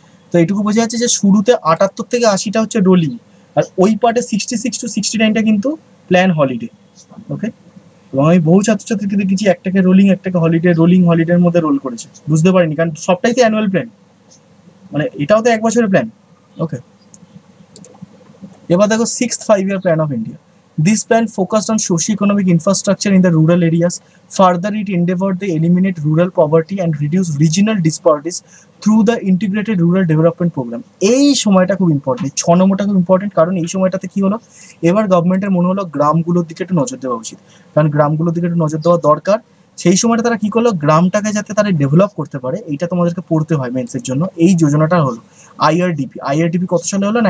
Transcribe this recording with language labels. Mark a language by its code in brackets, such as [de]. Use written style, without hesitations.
[bn] তো এইটুকু বোঝা যাচ্ছে যে শুরুতে 78 থেকে 80টা হচ্ছে রোলিং, আর ওই পার্টে 66 to 69টা কিন্তু প্ল্যান হলিডে। ওকে, এবং আমি বহু ছাত্রছাত্রীকে দেখেছি একটাকে রোলিং একটাকে হলিডে, রোলিং হলিডের মধ্যে রোল করেছে, বুঝতে পারিনি, কারণ সবটাই তো অ্যানুয়াল প্ল্যান, মানে এটাও তো 1 বছরের প্ল্যান। ওকে, এবার দেখো 6th 5 year plan of India. [en] This plan focused on socio-economic infrastructure in the rural areas. Further, it endeavored to eliminate rural poverty and reduce regional disparities through the integrated rural development program. [bn] এই সময়টা খুব important, 6 নম্বরটা খুব important, কারণ এই সময়টাতে কি হলো, এবার গভর্নমেন্টের মনে হলো গ্রামগুলোর দিকে একটু নজর দেওয়া উচিত, কারণ গ্রামগুলোর দিকে একটু নজর দেওয়া দরকার। সেই সময়টা তারা কি করলো, গ্রামটাকে যাতে তারা ডেভেলপ করতে পারে, এইটা তোমাদেরকে পড়তে হয় মেন্সের জন্য, এই যোজনাটা হলো IRDP কত সালে হলো?